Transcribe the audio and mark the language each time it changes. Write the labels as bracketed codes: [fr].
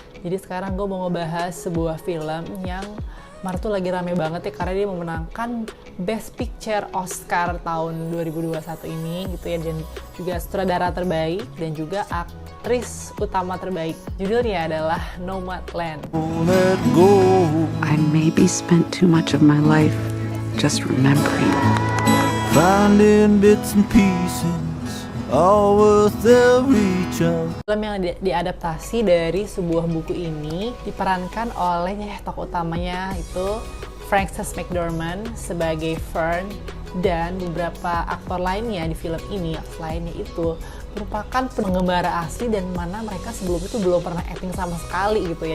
[id] Jadi sekarang gue mau ngebahas sebuah film yang Maret tuh lagi rame banget ya karena dia memenangkan Best Picture Oscar tahun 2021 ini gitu ya, dan juga sutradara terbaik dan juga aktris utama terbaik. Judulnya adalah Nomadland. [en] Let go. I maybe spent too much of my life just remembering. Finding bits and pieces, all worth every chance. [id] Film yang diadaptasi dari sebuah buku ini diperankan oleh tokoh utamanya itu Frances McDormand sebagai Fern, dan beberapa aktor lainnya di film ini. Aktor lainnya itu merupakan pengembara asli dan mana mereka sebelum itu belum pernah acting sama sekali gitu ya.